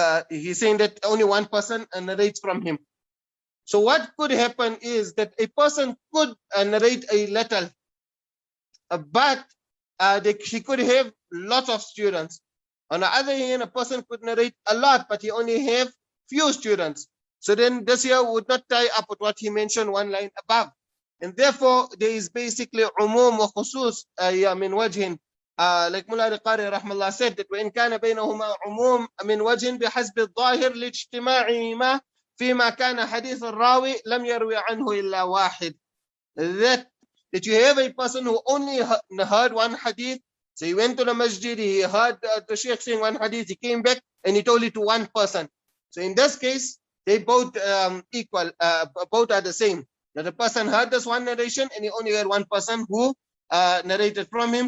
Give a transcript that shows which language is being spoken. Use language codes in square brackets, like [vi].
[en] He's saying that only one person narrates from him. So what could happen is that a person could narrate a little, but she could have lots of students. On the other hand, a person could narrate a lot, but he only have few students. So then this here would not tie up with what he mentioned one line above. And therefore, there is basically umum wa khusus min wajhin. Like Mullah al-Qari rahmallah said that [ar] وإن كان بينهما عموم من وجه بحسب الظاهر لاجتماعهما فيما كان حديث الراوي لم يروي عنه إلا واحد. [en] That you have a person who only heard one hadith. So he went to the masjid, he heard the sheikh saying one hadith, he came back and he told it to one person. So in this case, they both equal, both are the same. That the person heard this one narration and he only heard one person who narrated from him.